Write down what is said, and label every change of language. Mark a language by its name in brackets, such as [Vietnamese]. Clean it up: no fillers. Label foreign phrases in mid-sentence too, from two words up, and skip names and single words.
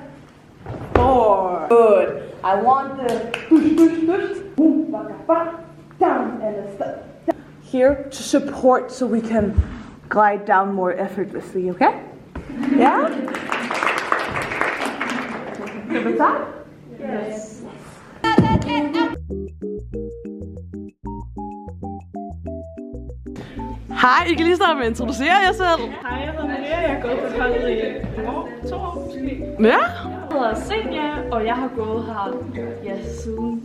[English] 4. Good. I want the push. Boom, baka, down and a step. Here to support so we can glide down more effortlessly, okay? Yeah? Good with that? Yes. [Danish] Hej, I kan lige starte med at introducere jer selv. Hej, jeg hedder Maria. Jeg har gået på holdet i 2 år måske. Ja? Jeg hedder Senja, og jeg har gået her siden...